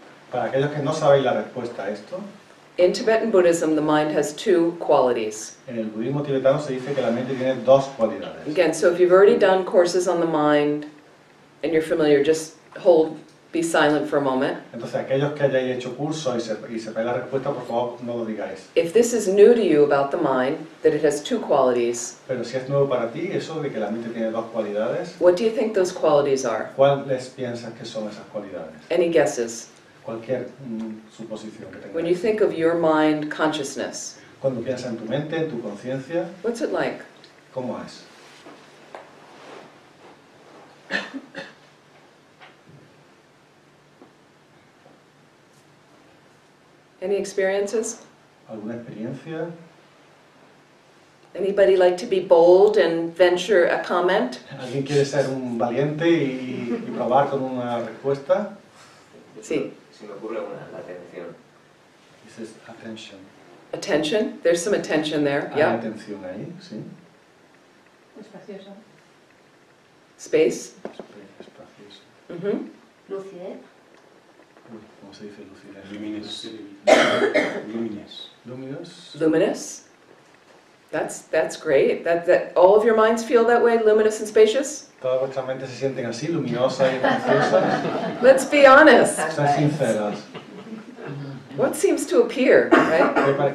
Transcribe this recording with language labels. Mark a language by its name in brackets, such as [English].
[Spanish] Para aquellos que no sabéis la respuesta a esto, [English] in Tibetan Buddhism the mind has two qualities. [Spanish] en el budismo tibetano se dice que la mente tiene dos cualidades. [English] Again, so if you've already done courses on the mind and you're familiar, just hold be silent for a moment. [Spanish] Entonces, aquellos que hayáis hecho curso y sepáis la respuesta, por favor, no lo digáis. [English] If this is new to you about the mind, that it has two qualities, [Spanish] Pero si es nuevo para ti, eso de que la mente tiene dos cualidades, [English] what do you think those qualities are? [Spanish] ¿cuáles piensas que son esas cualidades? [English] Any guesses? [Spanish] Cualquier suposición que [English] When you [Spanish] tengáis. [English] think of your mind consciousness, [Spanish] Cuando piensas en tu mente, en tu conciencia, [English] what's it like? [Spanish] ¿cómo es? [English] Any experiences? [Spanish] ¿Alguna experiencia? [English] Anybody like to be bold and venture a comment? [Spanish] ¿Alguien quiere ser un valiente y probar con una respuesta? Sí. Se me ocurre una, la atención. Dices attention. [English] Attention? There's some attention there. [Spanish] Hay [English] Yeah. [Spanish] atención ahí, ¿sí? Espacioso. [English] Space. [Spanish] Espacioso. Mm-hmm. Lucidez. Uy, ¿cómo se dice lucidez? [English] Luminous. Luminous. Luminous. Luminous. That's great. That all of your minds feel that way, luminous and spacious? [Spanish] Todas vuestras mentes se sienten así, luminosas y espaciosas. [English] Let's be honest. [Spanish] Sean sinceras. [English] What seems to appear, right?